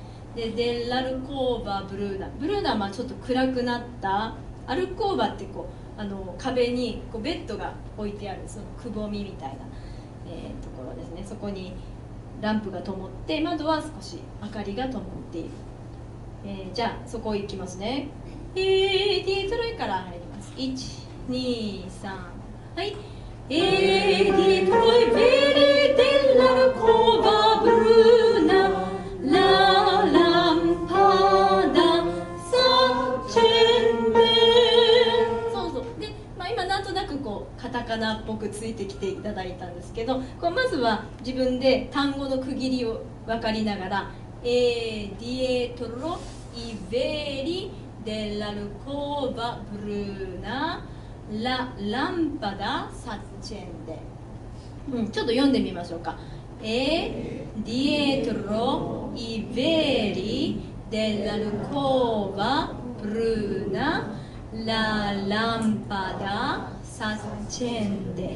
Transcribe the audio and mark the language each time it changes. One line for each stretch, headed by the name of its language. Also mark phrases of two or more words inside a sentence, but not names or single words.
Japanese: で
Italian: dell'alcova bruna,
Japanese: ブルーナはちょっと暗くなった、アルコーバってこう壁にこうベッドが置いてあるそのくぼみみたいな、ところですね。そこにランプが灯って窓は少し明かりが灯っている。じゃあそこ行きますね。ディートロイから入ります。123、はい。
Italian: dietro i veli dell'alcova bruna la lampada s'accende。
Japanese: そうそうで、今なんとなくこうカタカナっぽくついてきていただいたんですけど、こうまずは自分で単語の区切りを分かりなが
Italian: ら「dietro i veli dell'alcova bruna la lampada s'accende」
Japanese: ちょっと読んでみましょうか。
Italian: dietro i veli dell'alcova bruna la lampada s'accende。